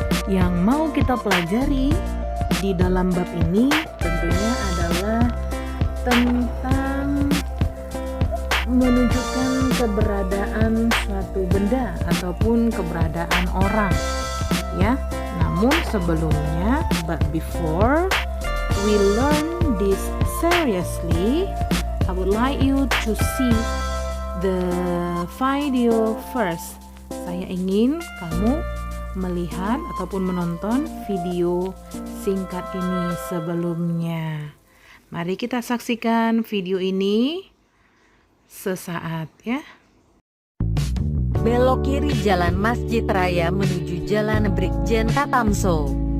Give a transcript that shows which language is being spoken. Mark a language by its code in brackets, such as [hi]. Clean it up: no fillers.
[id] Yang mau kita pelajari di dalam bab ini tentunya adalah tentang menunjukkan keberadaan suatu benda ataupun keberadaan orang. Ya, namun sebelumnya, [en] but before we learn this seriously, I would like you to see the video first. [id] Saya ingin kamu melihat ataupun menonton video singkat ini sebelumnya. Mari kita saksikan video ini sesaat ya. Belok kiri Jalan Masjid Raya menuju Jalan Brigjen Tatamso.